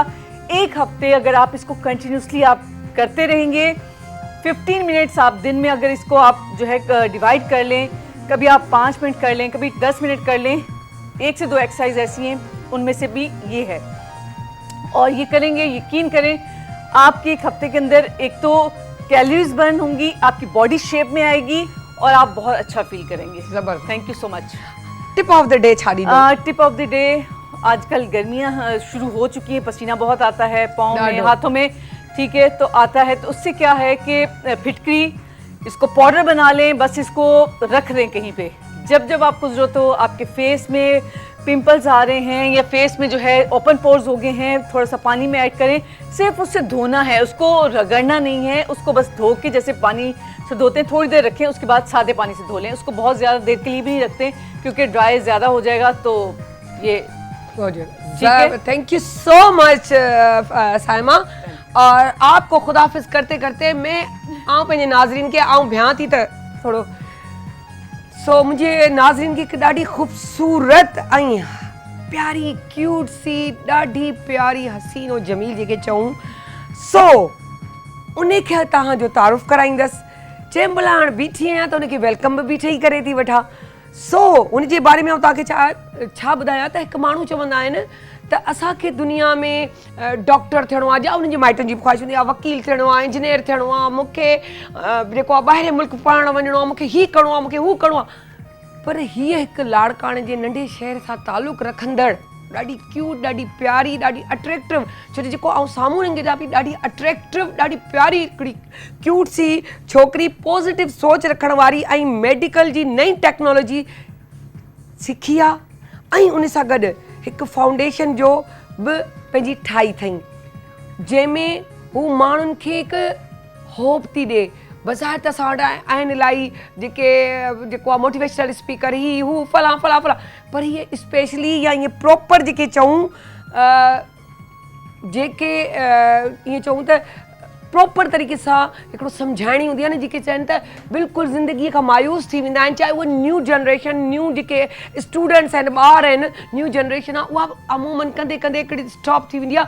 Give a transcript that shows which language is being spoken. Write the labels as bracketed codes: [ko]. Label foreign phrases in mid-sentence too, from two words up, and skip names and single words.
[hi] एक हफ्ते अगर आप इसको कंटिन्यूसली आप करते रहेंगे, 15 मिनट्स आप दिन में अगर इसको आप जो है डिवाइड कर लें, कभी आप 5 मिनट कर लें, कभी 10 मिनट कर लें, 1 से 2 एक्सरसाइज ऐसी हैं उनमें से भी ये है। और ये करेंगे, यकीन करें आपके एक हफ्ते के अंदर एक तो [en] calories burn [hi] होंगी, आपकी बॉडी शेप में आएगी और आप बहुत अच्छा फील करेंगे। जबरदस्त। [en] thank you so much. tip of the day [sd] छा ॾींदो? [en] tip of the day [hi] आजकल गर्मियां शुरू हो चुकी हैं, पसीना बहुत आता है पाँव में, दाढ़ों। हाथों में, ठीक है, तो आता है। तो उससे क्या है कि फिटकरी इसको पाउडर बना लें, बस इसको रख दें कहीं पे। जब जब आपको ज़रूरत हो, आपके फेस में पिंपल्स आ रहे हैं या फेस में जो है [en] open pores [hi] हो गए हैं, थोड़ा सा पानी में ऐड करें, सिर्फ उससे धोना है, उसको रगड़ना नहीं है, उसको बस धो के जैसे पानी से धोते हैं थोड़ी देर रखें, उसके बाद सादे पानी से धो लें। उसको बहुत ज़्यादा देर के लिए भी नहीं रखते क्योंकि ड्राई ज़्यादा हो जाएगा। तो ये [en] thank you so much साइमा। [hi] और आपको खुदाफिज करते करते मैं [sd] आऊँ पंहिंजे नाज़रीन के आऊँ भ्यां थी त थोड़ो सो मुझे नाज़रीन की ॾाढी ख़ूबसूरत ऐं प्यारी क्यूट सी ॾाढी प्यारी हसीन और जमील जेके चऊं सो उनखे तव्हांजो तारुफ़ कराईंदसि। चंहिं महिल हाणे बीठी आहियां त उनखे वेलकम बि बीठे ई करे थी वठां। सो उनजे बारे में तव्हांखे छा ॿुधायां त हिकु माण्हू चवंदा आहिनि त असांखे दुनिया में डॉक्टर थियणो आहे, या उन्हनि जे माइटनि जी ख़्वाहिश हूंदी आहे वकील थियणो आहे, इंजीनियर थियणो आहे, मूंखे जेको आहे ॿाहिरि मुल्क पढ़णु वञिणो आहे, मूंखे हीउ करिणो आहे, मूंखे हू करिणो आहे। पर हीअ हिकु लाड़काणे जे नंढे शहर सां तालुक़ु रखंदड़ ॾाढी क्यूट, ॾाढी प्यारी, ॾाढी अट्रैक्टिव, छो जो जेको आउं साम्हूं रंग जा बि ॾाढी अट्रैक्टिव, ॾाढी प्यारी हिकिड़ी क्यूट सी छोकिरी, पॉज़िटिव सोच रखण वारी ऐं मेडिकल जी नई टेक्नोलॉजी सिखी आहे ऐं उन सां गॾु हिकु फाउंडेशन जो बि पंहिंजी ठाही अथई, जंहिंमें हू माण्हुनि खे हिकु होप थी ॾिए। बज़ारि त असां वटि आहिनि इलाही जेको आहे [en] motivational speaker, [sd] ही हू फलां फलां फलां, पर हीअ स्पेशली या ईअं प्रॉपर जेके चऊं जेके ईअं चऊं त प्रॉपर तरीक़े सां हिकिड़ो सम्झाइणी हूंदी आहे न, जेके चवनि त बिल्कुलु ज़िंदगीअ खां मायूस थी वेंदा आहिनि, चाहे उहे [en] new generation, [sd] न्यू जेके स्टूडेंट्स आहिनि, ॿार आहिनि, [en] new generation [sd] आहे, उहा अमूमन कंदे कंदे हिकिड़ी स्टॉप थी वेंदी आहे।